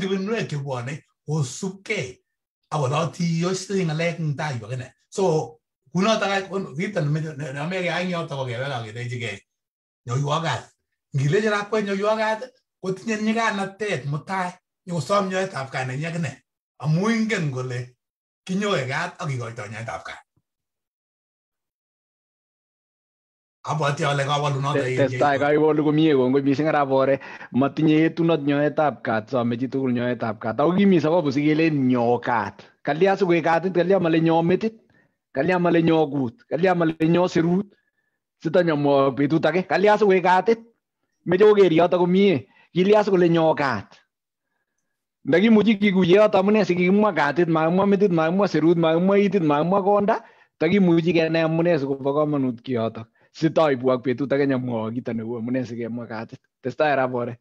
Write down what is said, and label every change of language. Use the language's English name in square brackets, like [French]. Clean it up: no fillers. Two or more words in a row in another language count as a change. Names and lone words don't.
[Kalenjin] kibinwek chebwone kosubkei akolotiyosei ngalek eng tai akine so kunotok kito neameke aeng yoto kokewek akelechigei nyoiwa kat ngilechi lakwet nyoiwa kat kotinye nyikanatet mutai nyokosom nyoetab kat nenyi akine amu ingen kole kinyoe kat akikoitoi nyoetab kat abwati ale kawalunoto testai kaiwolu komie kongoi mising rabore matinye yetunot nyoetab kat some chitugul nyoetab kat ako kimi sababu sikelen nyo kat kalya sikoek katit kalya male nyo metit kalya male nyo kut kalya male nyo serut sitanyomwok betut age kalya sikoek katit meche koker yoto komie kilya sikole nyo kat ndakimuchi kikuye yoto amune sikikimwa katit makimwa metit makimwa serut makimwa itit makimwa konda takimuchi kenai amune sikobo komonut kiyoto sitoibu ak betut age nyamwok kito neu amune sikemwa katit testai rabore